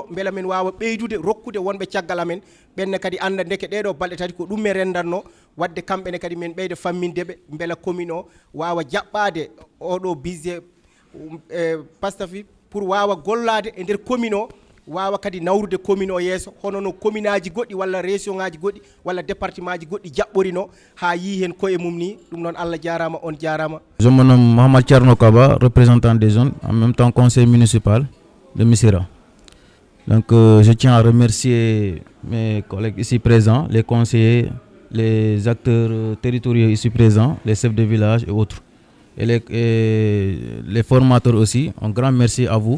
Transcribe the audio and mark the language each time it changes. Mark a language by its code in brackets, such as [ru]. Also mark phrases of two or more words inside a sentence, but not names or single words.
[ff] beela min wawa ɓeydude rokkude wonɓe caggal amen ɓenne kadi anda ndeke ɗeɗo balɗe tati ko ɗum e rendanno wadde kamɓene kadi min ɓeyda fammindeɓe beela commune o wawa jaɓɓade oɗo budget pastafi pour wawa gollade e nder commune o wawa kadi nawrude commune o yesso hono no commune aji goɗɗi walla région ngaji goɗɗi walla département ji goɗɗi jaɓɓorino ha yi hen koye mum ni ɗum noon Allah jarama on jarama. [fr] Je me nomme Mohamed Thierno Kaba, représentant des zones, en même temps conseiller municipal de Missira. Donc je tiens à remercier mes collègues ici présents, les conseillers, les acteurs territoriaux ici présents, les chefs de village et autres. Et les formateurs aussi, un grand merci à vous.